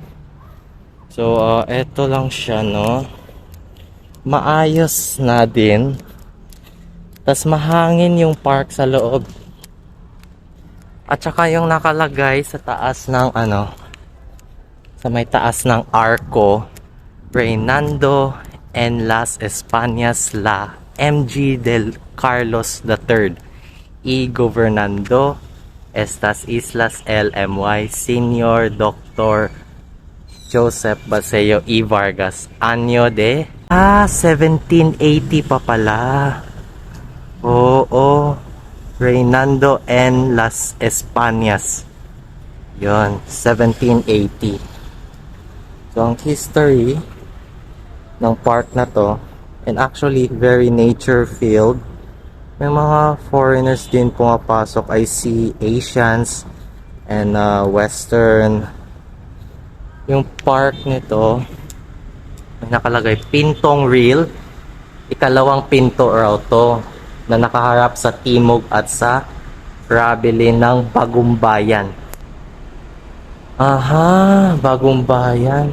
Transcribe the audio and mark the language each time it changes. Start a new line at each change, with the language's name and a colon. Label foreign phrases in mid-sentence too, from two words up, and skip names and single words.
Filipino: So, eto lang siya, no? Maayos na din. Tas mahangin yung park sa loob. At saka yung nakalagay sa taas ng ano, sa may taas ng Arco,
Spanish: Reynando en las Españas la MG del Carlos III y Gobernando estas Islas LMY Senior Dr.
Filipino: Joseph Baseo E. Vargas.
Spanish: Anyo de
Filipino: 1780 pa pala.
Spanish: Oo. Reynando en las Españas.
Filipino: Yon, 1780. So, ang history ng park na to,
English: and actually very nature filled.
Filipino: May mga foreigners din pumapasok.
English: I see Asians and Western.
Filipino: Yung park nito, may nakalagay Pintong Real. Ikalawang pinto raw to na nakaharap sa timog at sa rabili ng Bagumbayan. Aha, Bagumbayan.